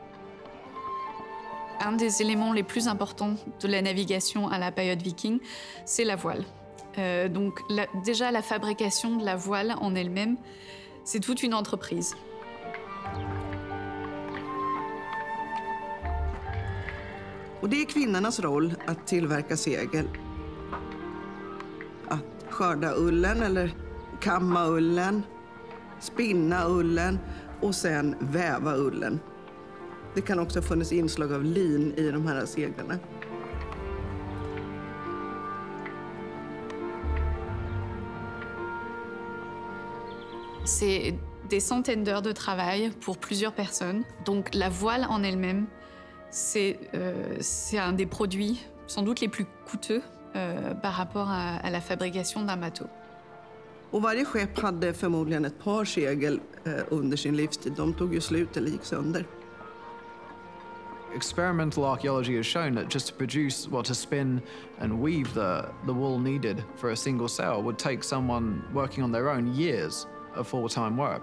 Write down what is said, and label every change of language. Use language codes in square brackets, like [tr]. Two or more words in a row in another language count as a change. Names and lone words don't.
[fr] Un des éléments les plus importants de la navigation à la période viking, c'est la voile. Donc déjà la fabrication de la voile en elle-même, c'est toute une entreprise. [sv] Och det är kvinnornas roll att tillverka segel. Att skörda ullen eller kamma ullen, spinna ullen och sen väva ullen. Det kan också ha funnits inslag av lin i de här seglarna. C'est des centaines d'heures de travail pour plusieurs personnes. Donc la voile en elle-même, c'est un des produits sans doute les plus coûteux par rapport à la fabrication d'un bateau. Och varje skepp hade förmodligen ett par segel under sin livstid. De tog ju slut eller gick sönder. [en] Experimental archaeology has shown that just to produce, to spin and weave the wool needed for a single sail would take someone working on their own years of full-time work.